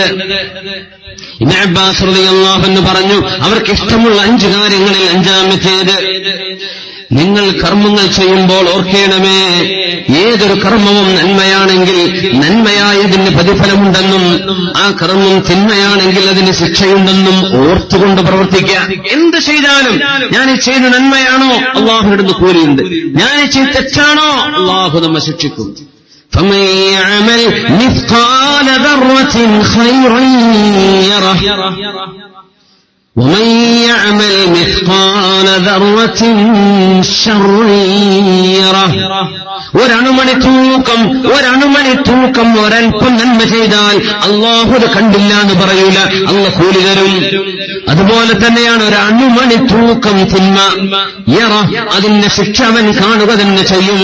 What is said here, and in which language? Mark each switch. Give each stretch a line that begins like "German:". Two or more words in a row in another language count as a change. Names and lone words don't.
Malayalam: ഇബ്നു അബ്ബാസ്
Arabic: رضي الله عنه
Malayalam: പറഞ്ഞു, അവർക്ക് ഇഷ്ടമുള്ള 5 കാര്യങ്ങളിൽ 5-ാമത്തേത്, നിങ്ങൾ കർമ്മങ്ങൾ ചെയ്യുമ്പോൾ ഓർക്കേണമേ, ഏതൊരു കർമ്മവും നന്മയാണെങ്കിൽ നന്മയായതിന് പ്രതിഫലമുണ്ടെന്നും ആ കർമ്മം തിന്മയാണെങ്കിൽ അതിന് ശിക്ഷയുണ്ടെന്നും ഓർത്തുകൊണ്ട് പ്രവർത്തിക്കുക. എന്ത് ചെയ്താലും ഞാൻ ചെയ്ത നന്മയാണോ, അള്ളാഹുവിന്റെ കൂലിയുണ്ട്. ഞാൻ ചെയ്ത തെറ്റാണോ, അള്ളാഹു നമ്മെ ശിക്ഷിക്കും.
Arabic: فمن يعمل مثقال ذرة خيرا يره ومن يعمل مثقال ذرة شرا يره.
Malayalam: ഒരണുമണി തൂക്കം ഒരൽപ്പം നന്മ ചെയ്താൽ അള്ളാഹു കണ്ടില്ല എന്ന് പറയൂല, അള്ളാഹു കൂലി തരും. അതുപോലെ തന്നെയാണ് ഒരണുമണി തൂക്കം തിന്മ, അതിന്റെ ശിക്ഷ അവൻ കാണുക തന്നെ ചെയ്യും.